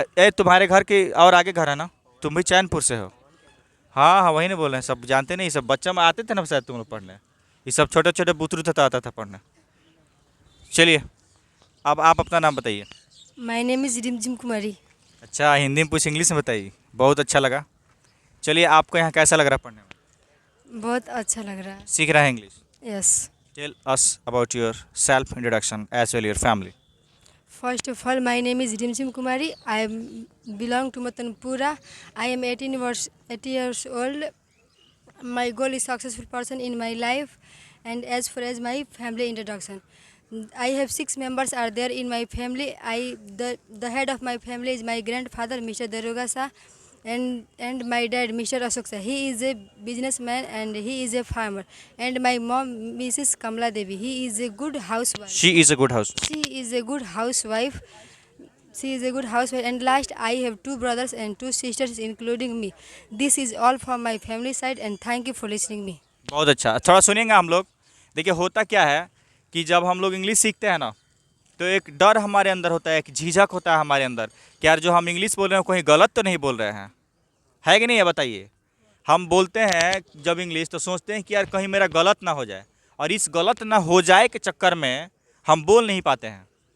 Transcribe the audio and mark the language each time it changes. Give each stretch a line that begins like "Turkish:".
Hindi: तुम्हारे घर के और आगे घर है ना, तुम भी चैनपुर से हो? हाँ हाँ, वही नहीं बोल रहे हैं, सब जानते नहीं, सब बच्चा में आते थे ना शायद तुम लोग पढ़ने. ये सब छोटे छोटे बुतरू था, आता था पढ़ने. चलिए, अब आप अपना नाम बताइए.
English: My name is Rimjim Kumari.
Hindi: अच्छा, हिंदी में पूछ, इंग्लिश में बताइए. बहुत अच्छा लगा. चलिए, आपको यहाँ कैसा लग रहा है पढ़ने में? बहुत अच्छा लग रहा है. सीख रहा है English?
English: Yes. Tell us about your self introduction as well your family. First of all, my name is Rimjim Kumari. I belong to Matanpura. I am 80 years old. My goal is successful person in my life. And as far as my family introduction, I have 6 members are there in my family. The head of my family is my grandfather, Mr. Daroga Shah, and my dad, Mr. Ashok Shah. He is a businessman and he is a farmer. And my mom, Mrs. Kamla Devi, he is a good housewife. She is a good house. She is a good housewife. She is a good housewife. And last, I have 2 brothers and 2 sisters, including me. This is all from my family side, and thank you for listening me.
Hindi: बहुत अच्छा. थोड़ा सुनिएगा हम लोग. देखिए, होता क्या है कि जब हम लोग इंग्लिश सीखते हैं ना, तो एक डर हमारे अंदर होता है, एक झिझक होता है हमारे अंदर कि यार जो हम इंग्लिश बोल रहे हैं कहीं गलत तो नहीं बोल रहे हैं, है कि नहीं है? बताइए. हम बोलते हैं जब इंग्लिश तो सोचते हैं कि यार कहीं मेरा गलत ना हो जाए, और इस गलत ना हो जाए के चक्कर में हम बोल नहीं पाते हैं.